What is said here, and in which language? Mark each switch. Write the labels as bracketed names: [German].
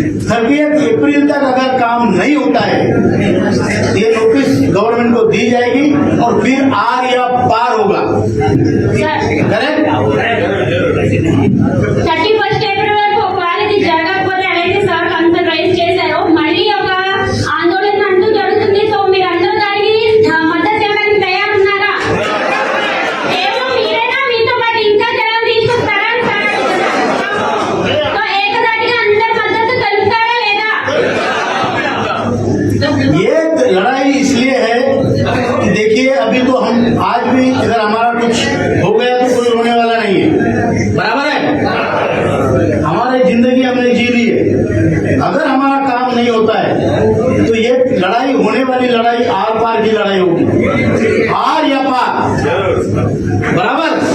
[Hindi] 30 अप्रैल तक अगर काम नहीं होता है ये नोटिस गवर्नमेंट को दी जाएगी और फिर आर या पार होगा। करेक्ट? [Telugu] 31 ఏప్రిల్ వరకు ఒకవేళ ఇది జరగకపోతే అలాగే సార్ కన్సర్న్ రైజ్ చేశారు. మళ్ళీ ఒక ఆందోళన అంటూ జరుగుతుంది. సో మీరు అందరూ దానికి మద్దతు ఇవ్వడానికి తయారున్నారా? కేవలం మీరేనా మీతో పాటు ఇంకా జనాలు తీసుకొస్తారా అని సార్ అడుగుతున్నారు. సో ఏకదాటిగా అందరి మద్దతు తెలుపుతారా లేదా? [Hindi] ये लड़ाई इसलिए है कि देखिए अभी तो हम आज भी अगर हमारा कुछ हो गया तो कोई रोने वाला नहीं है, बराबर है। हमारी जिंदगी हमने जी ली है। अगर हमारा काम नहीं होता है तो ये लड़ाई होने वाली लड़ाई आर पार की लड़ाई होगी, आर या पार, बराबर।